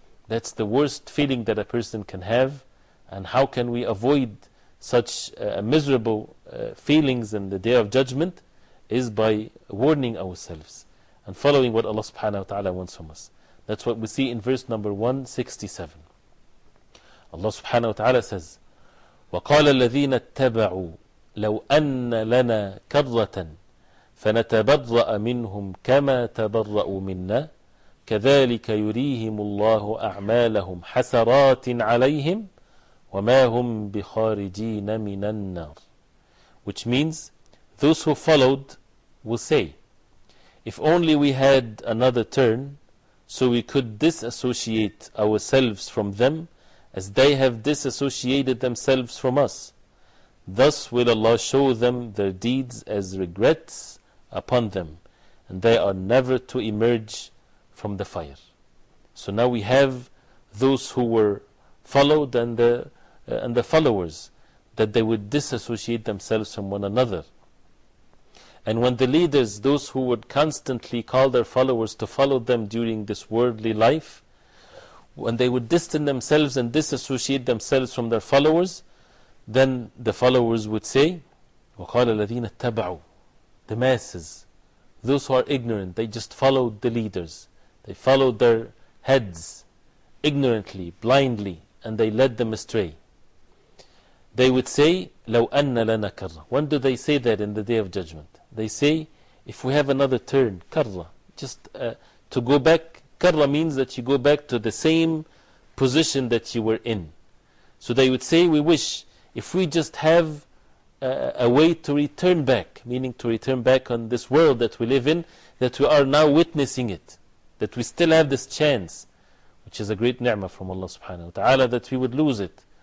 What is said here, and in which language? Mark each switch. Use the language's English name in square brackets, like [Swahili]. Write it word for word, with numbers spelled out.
[English] That's the worst feeling that a person can have. And how can we avoid such uh, miserable uh, feelings in the Day of Judgment is by warning ourselves and following what Allah subhanahu wa ta'ala wants from us. That's what we see in verse number one sixty-seven. Allah subhanahu wa ta'ala says, [Arabic] وَقَالَ الَّذِينَ اتَّبَعُوا لَوْ أَنَّ لَنَا كَرَّةً فَنَتَبَرَّأَ مِنْهُمْ كَمَا تَبَرَّأُوا مِنَّا كَذَلِكَ يُرِيهِمُ اللَّهُ أَعْمَالَهُمْ حَسَرَاتٍ عَلَيْهِمْ وَمَا هُمْ بِخَارِجِينَ مِنَ النَّارِ. [English] Which means, those who followed will say, if only we had another turn, so we could disassociate ourselves from them, as they have disassociated themselves from us. Thus will Allah show them their deeds as regrets upon them, and they are never to emerge from the fire. So now we have those who were followed and the and the followers, that they would disassociate themselves from one another. And when the leaders, those who would constantly call their followers to follow them during this worldly life, when they would distance themselves and disassociate themselves from their followers, then the followers would say, [Arabic] وَقَالَ الَّذِينَ اتَّبَعُوا, [English] the masses, those who are ignorant, they just followed the leaders, they followed their heads, ignorantly, blindly, and they led them astray. They would say, [Arabic] لَوْ أَنَّ لَنَا كَرَّةً. [English] When do they say that in the Day of Judgment? They say, if we have another turn, كَرَّة, just uh, to go back. كَرَّة means that you go back to the same position that you were in. So they would say, we wish, if we just have uh, a way to return back, meaning to return back on this world that we live in, that we are now witnessing it, that we still have this chance, which is a great ni'mah from Allah subhanahu wa ta'ala, that we would lose it.